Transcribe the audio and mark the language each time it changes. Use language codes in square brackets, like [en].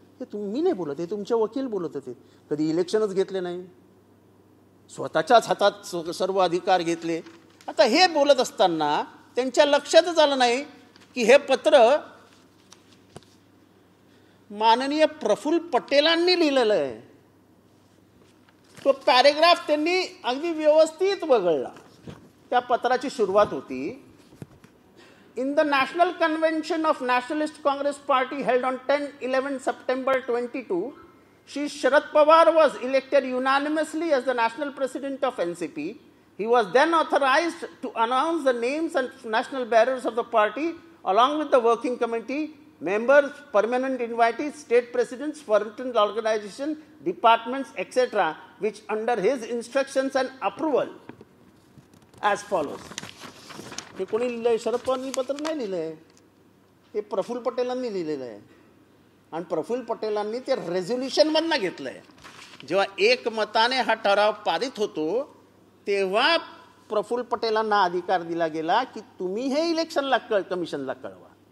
[mr] हे मी नाही बोलत, हे तुमचे वकील बोलत होते. कधी इलेक्शनच घेतले नाही, स्वतःच्याच हातात सर्व अधिकार घेतले. आता हे बोलत असताना त्यांच्या लक्षातच आलं नाही की हे पत्र माननीय प्रफुल्ल पटेलांनी लिहिलेलं आहे. तो पॅरेग्राफ त्यांनी अगदी व्यवस्थित वगळला. त्या पत्राची सुरुवात होती, [en] In the National Convention of Nationalist Congress Party held on 10-11 September 22, Shri Sharad Pawar was elected unanimously as the national president of NCP. He was then authorized to announce the names and national bearers of the party along with the working committee members, permanent invitees, state presidents, foreign organizations, departments, etc., which under his instructions and approval as follows. [mr] हे कोणी लिहिलंय? शरद पवारांनी पत्र नाही लिहिलंय, हे प्रफुल्ल पटेलांनी लिहिलेलं आहे. आणि प्रफुल्ल पटेलांनी ते रेझोल्युशनमधनं घेतलंय. जेव्हा एकमताने हा ठराव पारित होतो तेव्हा प्रफुल्ल पटेलांना अधिकार दिला गेला की तुम्ही हे इलेक्शनला कमिशनला कळवा.